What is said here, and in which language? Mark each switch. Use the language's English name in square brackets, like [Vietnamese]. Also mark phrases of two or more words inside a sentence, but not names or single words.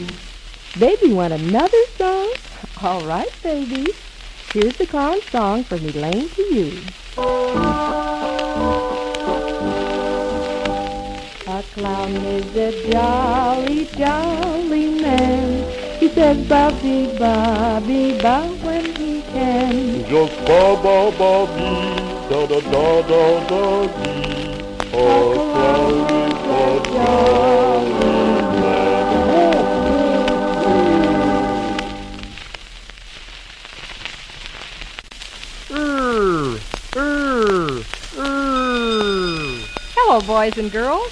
[English] Baby want another song? All right, baby. Here's the clown song from Elaine to you. A clown is a jolly, jolly man. He says ba-bee, ba when he can. Just ba-ba-ba-bee, da-da-da-da-da-dee. A clown is a jolly man. Hello, boys and girls.